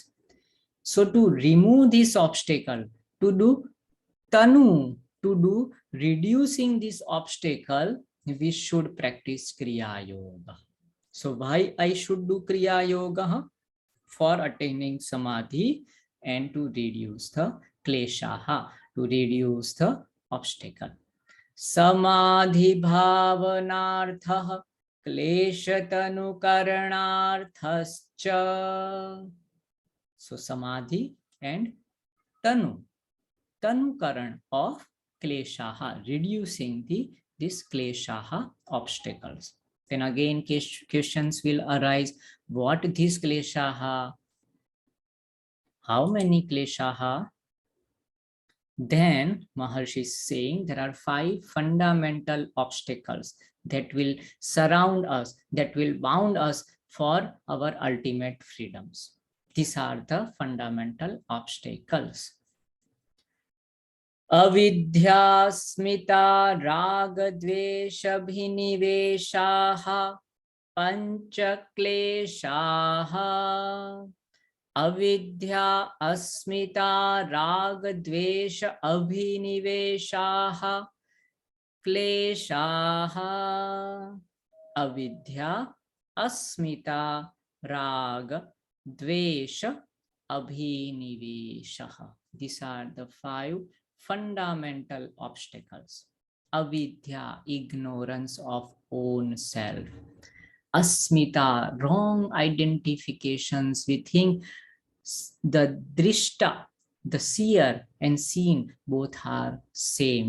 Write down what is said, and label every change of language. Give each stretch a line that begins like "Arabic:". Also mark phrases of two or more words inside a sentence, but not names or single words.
English: So to remove this obstacle, to do tanu, to do reducing this obstacle, we should practice Kriya Yoga. So why I should do Kriya Yoga? For attaining Samadhi and to reduce the kleshaha, to reduce the obstacle.
Sanskrit: Samadhi bhavanarthah kleshatanukaranarthascha.
English: So Samadhi and tanukaran of kleshaha, reducing this kleshaha obstacles. Then again questions will arise. What this kleshaha? How many kleshaha? Then Maharshi is saying there are 5 fundamental obstacles that will surround us, that will bound us for our ultimate freedoms. These are the fundamental obstacles.
Sanskrit: Avidya, smita, raga, dvesha, bhiniveshaha, pancha kleshaha. Avidya, asmita, raga, dvesha, abhiniveshaha, kleshaha. Avidya, asmita, raga, dvesha, abhiniveshaha.
English: These are the 5 fundamental obstacles. Avidya, ignorance of own self. Asmita, wrong identifications. We think the drishta, the seer and seen, both are same.